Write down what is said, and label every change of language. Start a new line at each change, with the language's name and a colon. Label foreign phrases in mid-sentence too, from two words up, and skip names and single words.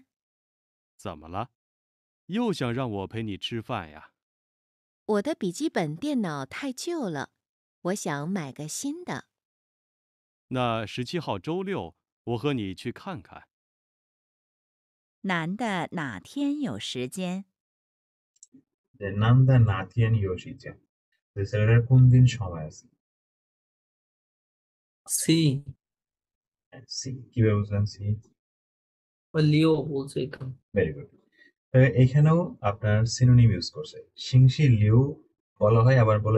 Chinese: 怎么了？又想让我陪你吃饭呀？我的笔记本电脑太旧了，我想买个新的。那17号周六，我和你去看看。男的哪天有时间？男的 哪天 有时间,
Bangla: ছেলেটার কোন দিন সময় আছে? সি, সি, কিভাবে বুঝলেন সি? ওই লিও বলছে এখানে।
English: very good.
Bangla: এখানেও আপনার সিনোনিম ইউজ করছে, সিংশি লিউ বলা হয়, আবার বলে